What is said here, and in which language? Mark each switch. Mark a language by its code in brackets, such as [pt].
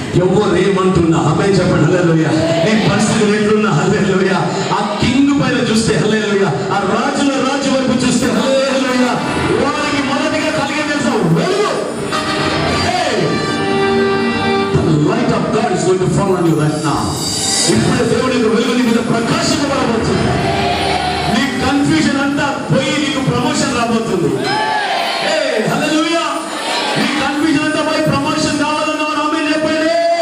[te] ఎవరు ఏమంటున్నా ఆమె చెప్పండి హల్లెలూయా. నీ పరిస్థితులు ఎట్లున్నా హల్లెలూయా. ఆ కింగ్ పైన చూస్తే హల్లెలూయా, ఆ రాజుల రాజు వైపు చూస్తే హల్లెలూయా, వారికి మొదటిగా కలిగే తెలుసా వెలుగు. [en] The light of God is going to fall on you right now. [te] ఇప్పుడు దేవుడి యొక్క వెలుగు నీ మీద ప్రకాశించబడబోతుంది. నీ కన్ఫ్యూజన్ అంతా పోయి నీకు ప్రమోషన్ రాబోతుంది. హల్లెలూయా. నీ కన్ఫ్యూజన్ అంతా పోయి ప్రమోషన్ కావాలన్నా ఆమేన్ చెప్పండి.